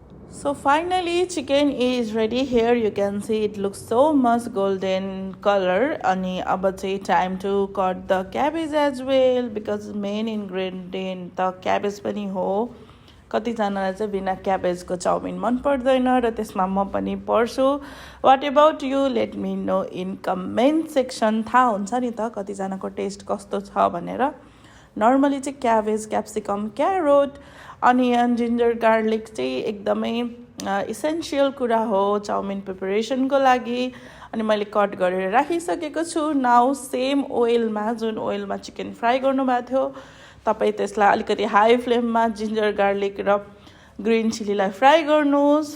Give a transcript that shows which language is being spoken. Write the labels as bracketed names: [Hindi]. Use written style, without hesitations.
[English] So finally chicken is ready. Here you can see it looks so much golden color. [Nepali] Ani aba चाहिँ [English] time to cut the cabbage as well because main ingredient the cabbage [Nepali] पनि हो. कतिजनालाई चाहिँ बिना क्याबेजको chowmein मन पर्दैन र त्यसमा म पनि पर्छु. [English] What about you? Let me know in comment section. [Nepali] थाहा हुन्छ नि त कतिजनाको टेस्ट कस्तो छ भनेर. नर्मली चाहिँ cabbage capsicum carrot onion ginger garlic चाहिँ एकदमै इसेन्सियल कुरा हो चाउमिन प्रिपरेसनको लागि. अनि मैले कट गरेर राखिसकेको छु. नाउ सेम ओइलमा जुन ओइलमा चिकन फ्राई गर्नुभएको थियो तपाईँ त्यसलाई अलिकति हाई फ्लेममा जिन्जर गार्लिक र ग्रिन चिलीलाई फ्राई गर्नुहोस्.